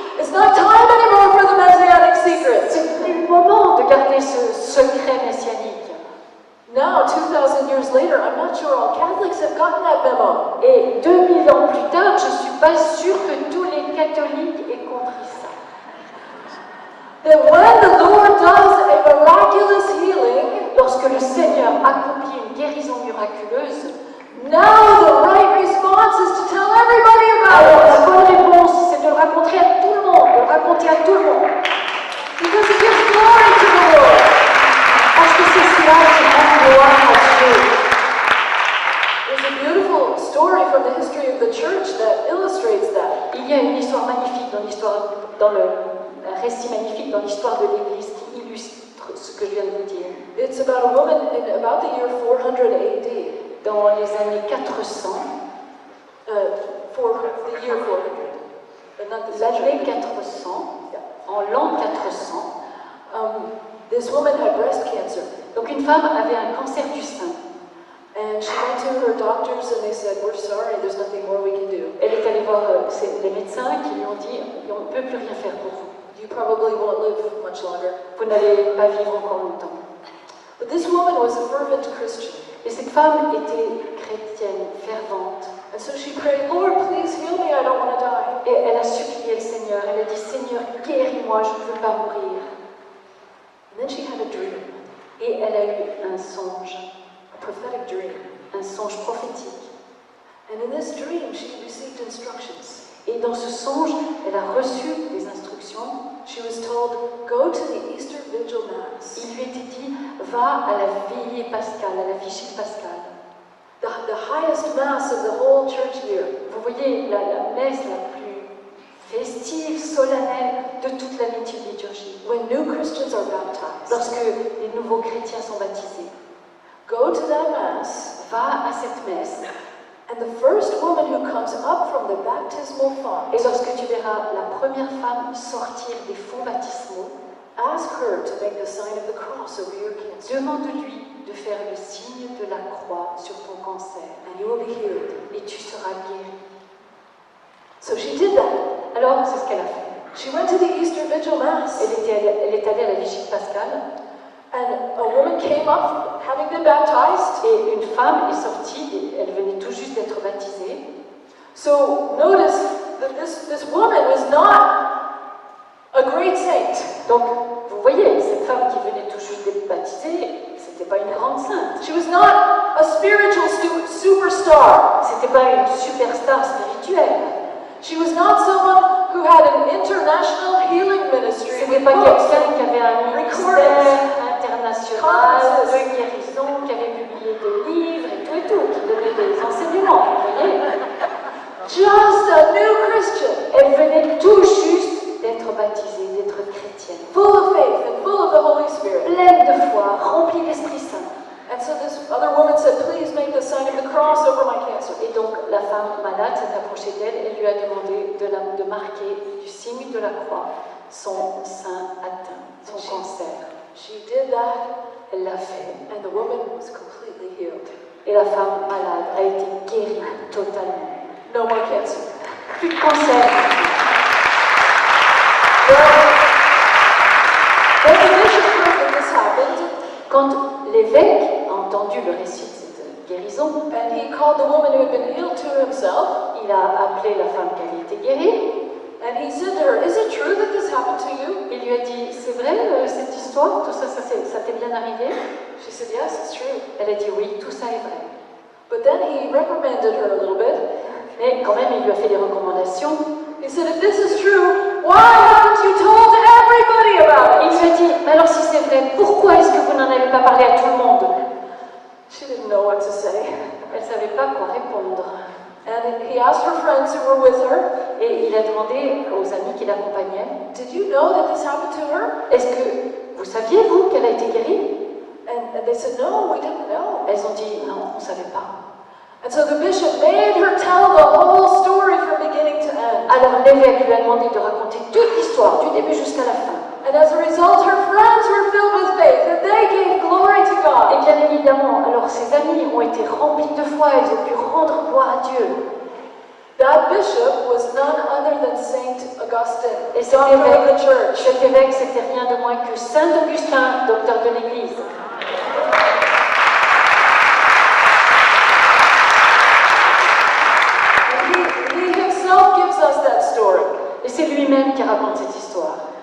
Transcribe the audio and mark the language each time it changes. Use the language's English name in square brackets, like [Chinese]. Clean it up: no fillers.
[English] It's not time anymore for the Messianic secret. [French] C'est plus le moment de garder ce secret messianique. [English] Now, 2,000 years later, I'm not sure all Catholics have gotten that memo. [French] Et 2000 ans plus tard, je ne suis pas sûre que tous les catholiques aient compris ça. [English] That when the Lord does a miraculous healing, [French] Lorsque le Seigneur accomplit une guérison miraculeuse, [English] now the right response is to tell everybody [French] alors [English] about [French] la bonne réponse, c'est de le raconter à tout le monde, de le raconter à tout le monde. [English] it. Because it gives glory to the Lord. [French] Parce que c'est cela qui rend gloire à Dieu. [English] There's a beautiful story from the history of the church that illustrates that. [French] Il y a une histoire magnifique un récit magnifique dans l'histoire de l'Église qui illustre ce que que je viens de vous dire. [English] It's about a woman in about the year 400 AD. [French] Dans les années 400, [English] For the year 400. But not the [French] l'année [English] century. [French] 400, en l'an 400, [English] This woman had breast cancer. [French] donc une femme avait un cancer du sein. [English] And she went to her doctors and they said, we're sorry, there's nothing more we can do. [French] Elle est allée voir les médecins qui lui ont dit on ne peut plus rien faire pour vous. [English] You probably won't live much longer. [French] Vous n'allez pas vivre encore longtemps. [English] But this woman was a fervent Christian. [French] Et cette femme était chrétienne, fervente. [English] And so she prayed, Lord, please heal me, I don't want to die. [French] Et elle a supplié le Seigneur. Elle a dit Seigneur, guéris-moi, je ne veux pas mourir. [English] And then she had a dream, [French] Et elle a eu un songe, [English] a prophetic dream. [French] un songe prophétique. [English] And in this dream, she received instructions. [French] Et dans ce songe, elle a reçu des instructions. [English] She was told, go to the Easter Vigil Mass. [French] Il lui était dit va à la veillée pascale, à la vigie pascale. [English] The highest Mass of the whole church year. [French] Vous voyez la messe la plus festive, solennelle de toute la liturgie. [English] When new Christians are baptized. [French] Lorsque les nouveaux chrétiens sont baptisés. [English] Go to that Mass. [French] Va à cette messe. [English] And the first woman who comes up from the baptismal font, [French] Et lorsque tu verras la première femme sortir des fonts baptismaux, [English] ask her to make the sign of the cross over your cancer. [French] demande-lui de faire le signe de la croix sur ton cancer. [English] And you will be healed. [French] Et tu seras guéri. [English] So she did that. [French] Alors, c'est ce qu'elle a fait. [English] She went to the Easter Vigil Mass. [French] Elle est allée à la vigie pascale. [English] And a woman came up, having been baptized. [French] Et une femme est sortie, elle venait tout juste d'être baptisée. [English] So notice that this woman was not a great saint. [French] Donc, vous voyez, cette femme qui venait tout juste d'être baptisée, c'était pas une grande sainte. [English] She was not a spiritual superstar. [French] C'était pas une superstar spirituelle. [English] She was not someone who had an international healing ministry. [French] C'était pas quelqu'un qui avait un ministère international de guérison, qui avait publié des livres et tout, qui donnait des enseignements, vous voyez. [English] Just a new Christian. [French] Elle venait tout juste d'être baptisée, d'être chrétienne. [English] Full of faith and full of the Holy Spirit. [French] Pleine de foi, remplie d'Esprit Saint. [English] And so this other woman said, please make the sign of the cross over my cancer. [French] Et donc la femme malade s'est approchée d'elle et lui a demandé de marquer du signe de la croix son sein atteint, son cancer. [English] She did that, [French] Elle l'a fait. [English] and the woman was completely healed. [French] Et la femme malade a été guérie totalement. [English] No more cancer. [French] Plus de cancer. [English] When the bishop heard that this happened, [French] Quand l'évêque a entendu le récit de cette guérison, [English] and he called the woman who had been healed to himself, [French] il a appelé la femme qui avait été guérie. [English] and he said to her, is it true that this happened to you? [French] Il lui a dit, c'est vrai cette histoire, tout ça, ça t'est bien arrivé? [English] She said, yes, it's true. [French] Elle a dit oui, tout ça est vrai. [English] But then he reprimanded her a little bit. [French] Mais quand même, il lui a fait des recommandations. [English] He said, if this is true, why haven't you told everybody about [French] Il [English] it? [French] lui a dit, mais alors si c'est vrai, pourquoi est-ce que vous n'en avez pas parlé à tout le monde? [English] She didn't know what to say. [French] Elle ne savait pas quoi répondre. [English] And he asked her friends who were with her, [French] Et il a demandé aux amis qui l'accompagnaient, [English] did you know that this happened to her? [French] est-ce que vous saviez, vous, qu'elle a été guérie? [English] And they said, no, we didn't know. [French] Elles ont dit, non, on ne savait pas. [English] And so the bishop made her tell the whole story from beginning to end. [French] Alors l'évêque lui a demandé de raconter toute l'histoire, du début jusqu'à la fin. [English] And as a result, her friends were filled with faith, and they gave glory to [French] Et [English] God. [French] bien évidemment, alors ses amis ont été remplis de foi, ils ont pu rendre gloire à Dieu. [English] That bishop was none other than Saint Augustine, [French] Et cet [English] doctor of the church. [French] évêque, c'était rien de moins que Saint Augustin, docteur de l'Église. [English] And he himself gives us that story. [French] Et c'est lui-même qui raconte cette histoire.